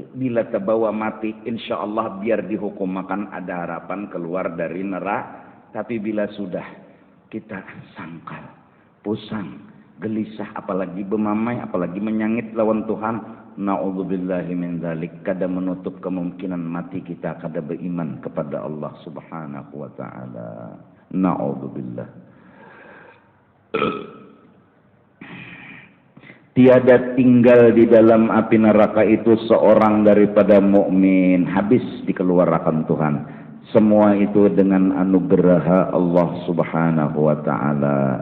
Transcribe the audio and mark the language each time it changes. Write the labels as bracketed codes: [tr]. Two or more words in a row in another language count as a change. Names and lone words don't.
[id] Bila terbawa mati insya Allah biar dihukum makan ada harapan keluar dari neraka. [bjn] Tapi bila sudah kita sangkal, pusang, gelisah, apalagi bemamai, apalagi menyangit lawan Tuhan, [ar] نعوذ بالله من ذلك, [bjn] kada menutup kemungkinan mati kita kada beriman kepada Allah [ar] سبحانه وتعالى. Na'udzubillah. [id] Tiada tinggal di dalam api neraka itu seorang daripada mukmin, habis dikeluarkan Tuhan. Semua itu dengan anugerah Allah [ar] سبحانه وتعالى.